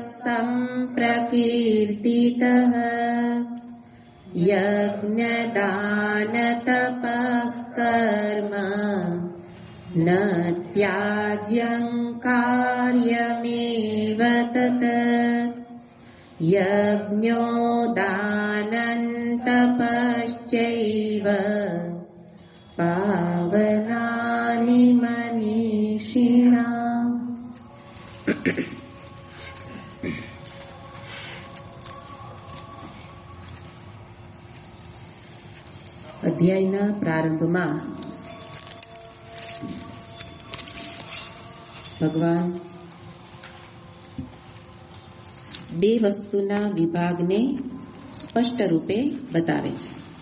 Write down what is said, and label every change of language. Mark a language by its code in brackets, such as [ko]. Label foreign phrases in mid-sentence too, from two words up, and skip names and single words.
[sa] सम्प्रकीर्तितः यज्ञदानतपः कर्म न त्याज्यं कार्यमेव तत् यज्ञो दानं तपश्चैव पावनानि मनीषिणाम्. [gu] અધ્યાયના પ્રારંભમાં ભગવાન બે વસ્તુના વિભાગને સ્પષ્ટ રૂપે બતાવે છે